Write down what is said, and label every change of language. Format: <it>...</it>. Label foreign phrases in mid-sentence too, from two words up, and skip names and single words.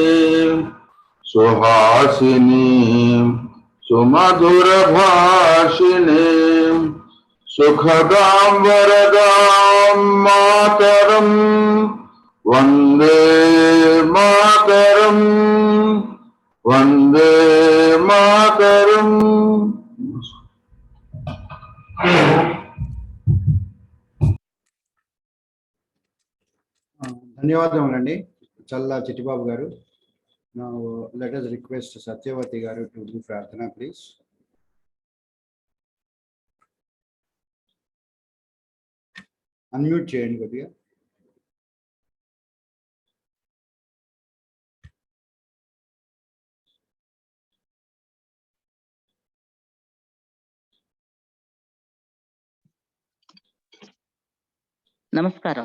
<bn>সুহাসিনী সুমধুর ভাষিণী সুখদাং বরদাং মাতরম্ বন্দে মাতরম্ বন্দে মাতরম্.</bn> <te>ధన్యవాదములండి చల్లా చిట్టిబాబు గారు.</te> <en>Now let us request Satyavati garu to do Prarthana, please.</en> <te>Unmute చేయండి కొద్దిగా. నమస్కారం.</te>